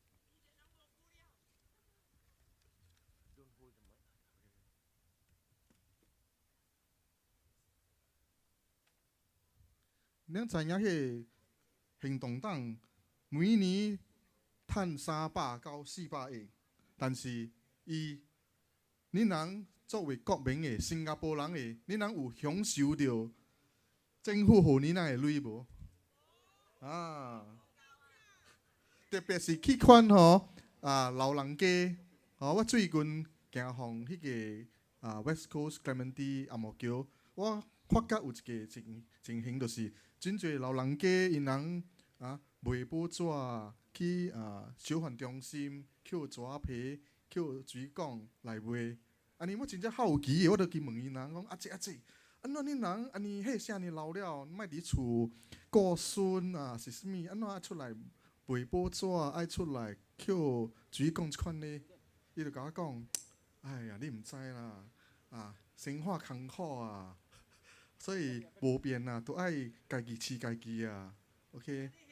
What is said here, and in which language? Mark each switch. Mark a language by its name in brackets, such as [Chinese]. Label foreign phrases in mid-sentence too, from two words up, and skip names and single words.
[Min Nan Chinese] 咱知影迄行动党每年赚300到400亿，但是恁人作为国民的新加坡人的，恁人有享受到政府互恁人的钱无？啊，特别是去款老人家，我最近行访迄个 West Coast Clementi 阿毛桥，我发觉有一个情形，就是真侪老人家因人卖报纸去小贩中心捡纸皮、捡水管来卖。安尼我真正好奇的，我就去问因人讲：阿姐，安怎恁人安尼迄啥年老了，莫伫厝顾孙是啥物？安怎爱出来卖报纸，爱出来捡水管即款呢？伊就甲我讲：哎呀，你毋知啦，生活艰苦啊，所以无变啊，都爱家己饲家己啊。OK。